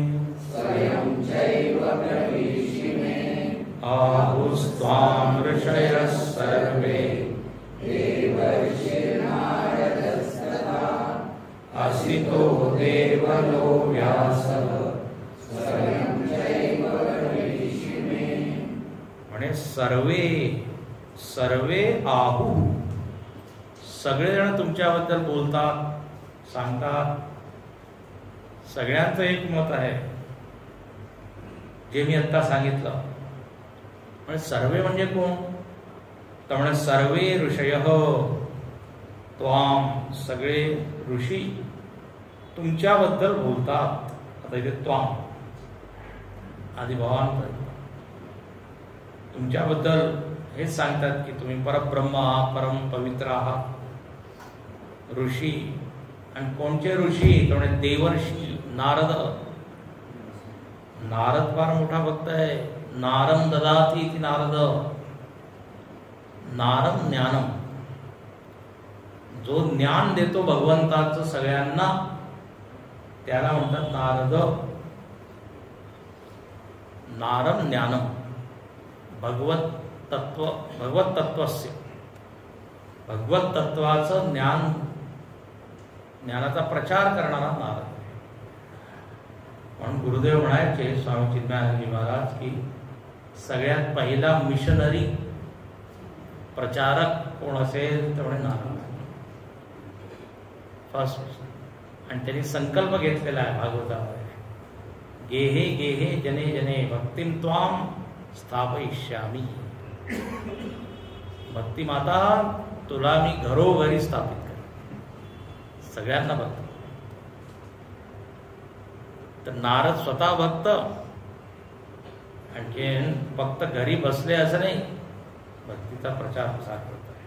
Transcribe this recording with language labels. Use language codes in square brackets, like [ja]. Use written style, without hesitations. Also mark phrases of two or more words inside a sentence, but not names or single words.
[sa] आहुस्त्वां ऋषयः सर्वे असितो देवलो व्यासः म्हणे सर्वे सर्वे आहू, [mr] सगळेजण तुमच्याबद्दल बोलतात, सांगतात. सगळ्यांचं एक मत आहे जे मी आता सांगितलं. म्हणजे सर्वे म्हणजे कोण? तर म्हणजे [sa] सर्वे ऋषयः त्वाम, [mr] सगळे ऋषी तुमच्याबद्दल बोलतात. आता इथे त्वाम आधी भगवान तुमच्याबद्दल हेच सांगतात की तुम्ही परब्रह्म आहात, परम पवित्र आहात. ऋषी, आणि कोणचे ऋषी? तर म्हणजे देवर्षी. नारद, नारद फार मोठा भक्त आहे. [sa] नारम ददाति इति नारद, नारम ज्ञानम. [mr] जो ज्ञान देतो भगवंताचं सगळ्यांना त्याला म्हणतात नारद. [sa] नारम ज्ञानम भगवत तत्वस्य, [mr] भगवत तत्वाचं ज्ञानाचा प्रचार करणारा नारद. म्हणून गुरुदेव म्हणायचे स्वामी चिन्मयानंदजी महाराज की सगळ्यात पहिला मिशनरी प्रचारक कोण असेल तर म्हणे नारद फर्स्ट. आणि त्यांनी संकल्प घेतलेला आहे भागवतामध्ये, [sa] गेहे गेहे जने जने भक्तिम त्वाम स्थापयिष्यामी. [mr] भक्ती माता तुला मी घरोघरी स्थापित कर, सगळ्यांना भक्त. तर नारद स्वतः भक्त, आणखीन फक्त घरी बसले असं नाही, भक्तीचा प्रचार प्रसार करत आहे.